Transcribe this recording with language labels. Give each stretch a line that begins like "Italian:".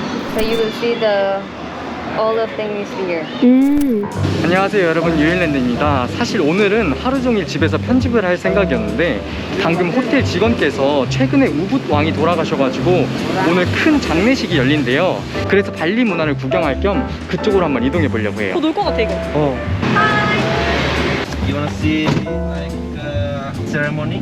English: So you will see the all of things here.
Korean: 안녕하세요 여러분, 유일랜드입니다. 사실 오늘은 하루 종일 집에서 편집을 할 생각이었는데 방금 호텔 직원께서 최근에 우붓 왕이 돌아가셔가지고 오늘 큰 장례식이 열린대요. 그래서 발리 문화를 구경할 겸 그쪽으로 한번 이동해 보려고 해요. 놀 것 같아 이거.
English: You wanna see like ceremony?